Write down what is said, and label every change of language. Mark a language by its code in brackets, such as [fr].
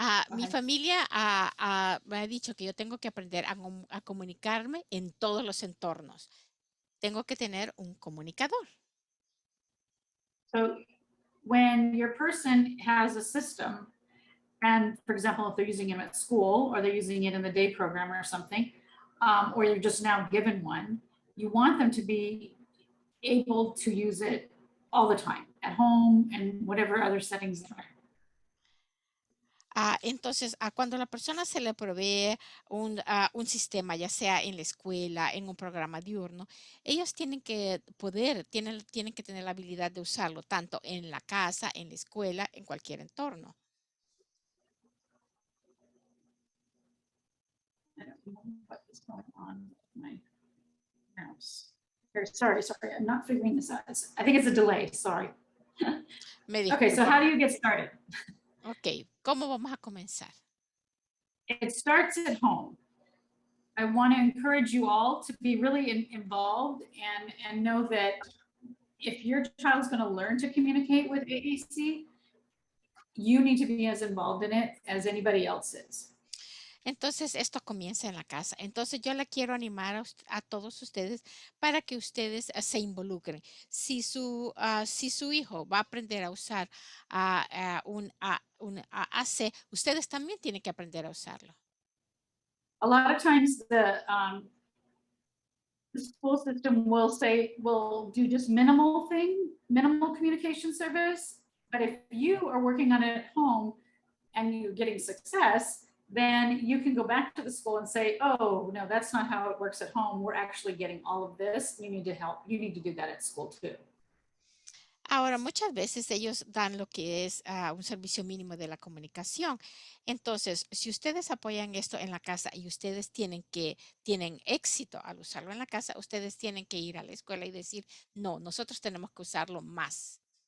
[es] Mi familia me ha dicho que yo tengo que aprender a comunicarme en todos los entornos. Tengo que tener un comunicador. [en] So when your person has a system, and for example, if they're using it at school or they're using it in the day program or something, or you're just now given one, you want them to be able to use it all the time at home and whatever other settings there are. [es] Entonces, cuando a la persona se le provee un sistema, ya sea en la escuela, en un programa diurno, ellos tienen que tienen que tener la habilidad de usarlo tanto en la casa, en la escuela, en cualquier entorno. [en] I don't know what is going on with my mouse. Sorry, I'm not figuring this out. I think it's a delay, sorry. Okay, so how do you get started? [es] Ok, ¿cómo vamos a comenzar? [en] It starts at home. I want to encourage you all to be really involved and know that if your child is going to learn to communicate with AAC, you need to be as involved in it as anybody else is. [es] Entonces, esto comienza en la casa. Entonces, yo le quiero animar a todos ustedes para que ustedes se involucren. Si su hijo va a aprender a usar un AAC, ustedes también tienen que aprender a usarlo. [en] A lot of times the school system will do just minimal communication service. But if you are working on it at home and you're getting success, then you can go back to the school and say, oh, no, that's not how it works at home. We're actually getting all of this. You need to help. You need to do that at school too. [es] Ahora, muchas veces ellos dan lo que es un servicio mínimo de la comunicación. Entonces, si ustedes apoyan esto en la casa y ustedes tienen éxito al usarlo en la casa, ustedes tienen que ir a la escuela y decir, no, nosotros tenemos que usarlo más.